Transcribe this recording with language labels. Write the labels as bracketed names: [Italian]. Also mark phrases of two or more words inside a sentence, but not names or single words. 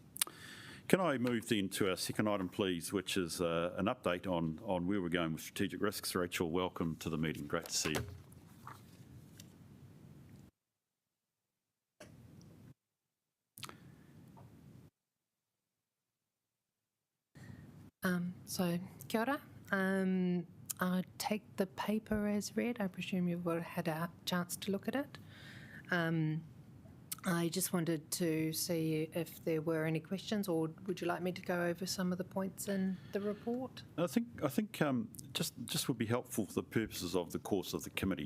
[English] Can I move then to our second item, please, which is an update on where we're going with strategic risks. Rachel, welcome to the meeting. Great to see you. So, [Māori] kia ora. [English] I take the paper as read. I presume you've had a chance to look at it. I just wanted to see if there were any questions, or would you like me to go over some of the points in the report? I think just would be helpful for the purposes of the course of the committee.